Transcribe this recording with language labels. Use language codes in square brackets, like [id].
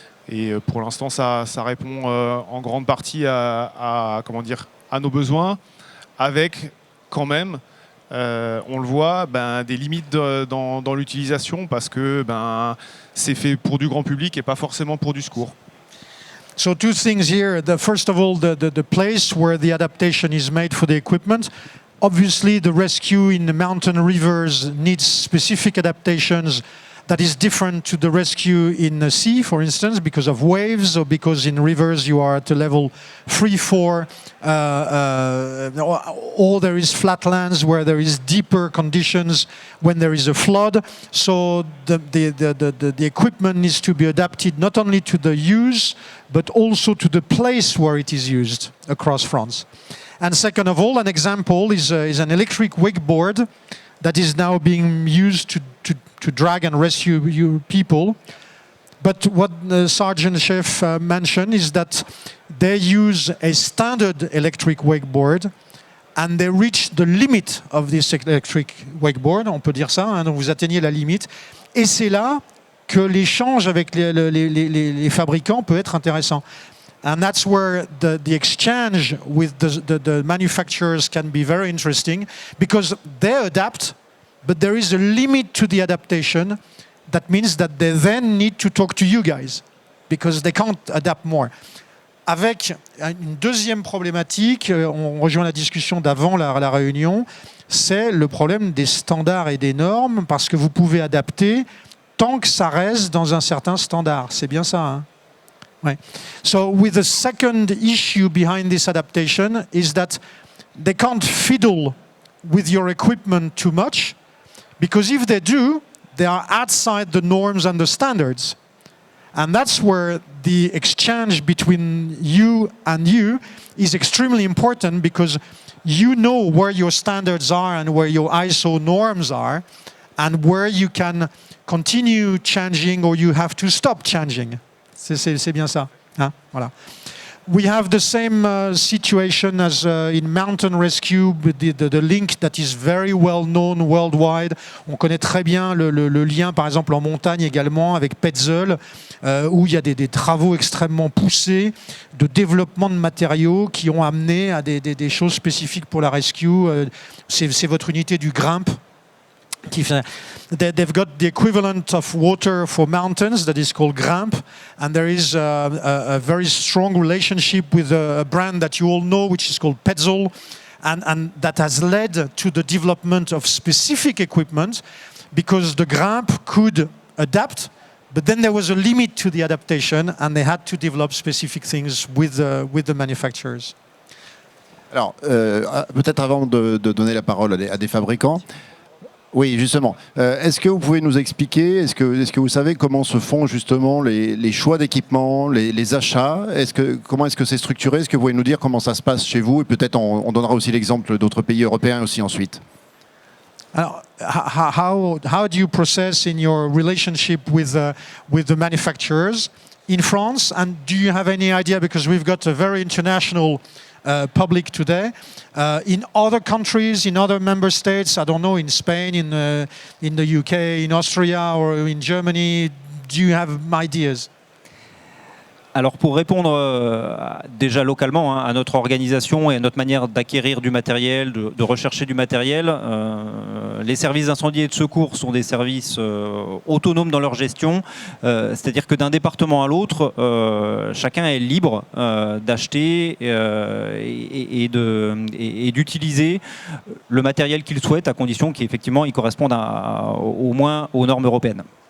[fr] Et pour l'instant, ça répond en grande partie à nos besoins, avec quand même, on le voit, des limites dans l'utilisation, parce que c'est fait pour du grand public et pas forcément pour du secours. [en] So two things here. First of all, the place where the adaptation is made for the equipment. Obviously, the rescue in the mountain rivers needs specific adaptations that is different to the rescue in the sea, for instance, because of waves, or because in rivers you are at a level 3, 4, or there is flatlands where there is deeper conditions when there is a flood. So the equipment needs to be adapted not only to the use, but also to the place where it is used across France. And second of all, an example is an electric wakeboard that is now being used to drag and rescue people. But what the Sergeant Chef mentioned is that they use a standard electric wakeboard and they reach the limit of this electric wakeboard, [fr] on peut dire ça, hein, donc vous atteignez la limite. Et c'est là que l'échange avec les fabricants peut être intéressant. [en] And that's where the exchange with the manufacturers can be very interesting, because they adapt, but there is a limit to the adaptation. That means that they then need to talk to you guys, because they can't adapt more. [fr] Avec une deuxième problématique, on rejoint la discussion d'avant la réunion, c'est le problème des standards et des normes, parce que vous pouvez adapter tant que ça reste dans un certain standard. C'est bien ça, hein? Ouais. [en] So with the second issue behind this adaptation is that they can't fiddle with your equipment too much, because if they do, they are outside the norms and the standards. And that's where the exchange between you and you is extremely important, because you know where your standards are and where your ISO norms are, and where you can continue changing or you have to stop changing. [fr] C'est bien ça, hein? Voilà. [en] We have the same situation as in mountain rescue, with the link that is very well known worldwide. [fr] On connaît très bien le lien, par exemple, en montagne également, avec Petzl, où il y a des travaux extrêmement poussés de développement de matériaux qui ont amené à des choses spécifiques pour la rescue. C'est votre unité du GRIMP. [en] They've got the equivalent of water for mountains that is called GRIMP, and there is a very strong relationship with a brand that you all know, which is called Petzl, and that has led to the development of specific equipment, because the GRIMP could adapt, but then there was a limit to the adaptation, and they had to develop specific things with the manufacturers. [fr] Alors, peut-être avant de donner la parole à des fabricants. Oui, justement. Est-ce que vous pouvez nous expliquer, est-ce que vous savez comment se font justement les choix d'équipement, les achats? Comment est-ce que c'est structuré? Est-ce que vous pouvez nous dire comment ça se passe chez vous? Et peut-être on donnera aussi l'exemple d'autres pays européens aussi ensuite. [en] How do you process in your relationship with the manufacturers in France? And do you have any idea, because we've got a very international public today, in other countries, in other member states, I don't know, in Spain, in the UK, in Austria or in Germany, do you have ideas? [fr] Alors pour répondre déjà localement à notre organisation et à notre manière d'acquérir du matériel, de rechercher du matériel, les services d'incendie et de secours sont des services autonomes dans leur gestion, c'est-à-dire que d'un département à l'autre, chacun est libre d'acheter et d'utiliser le matériel qu'il souhaite, à condition qu'effectivement il corresponde au moins aux normes européennes.